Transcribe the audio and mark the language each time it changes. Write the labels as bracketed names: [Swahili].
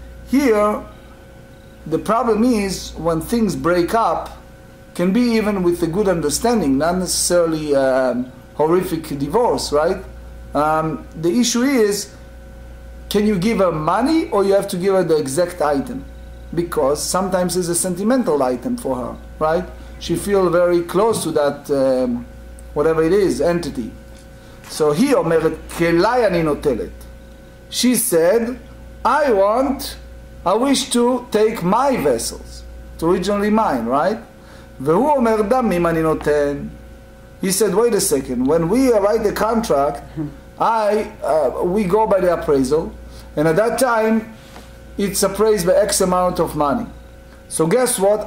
[English] Here, the problem is when things break up, can be even with a good understanding, not necessarily horrific divorce, right? The issue is, can you give her money or you have to give her the exact item? Because sometimes it's a sentimental item for her, right? She feels very close to that, whatever it is, entity. So he [Hebrew] אומרת, כלי אני נוטלת. [English] She said, I wish to take my vessels. It's originally mine, right? [Hebrew] והוא אומר, דמים אני נותן. [English] He said, wait a second, when we write the contract, we go by the appraisal, and at that time, it's appraised by X amount of money. So guess what?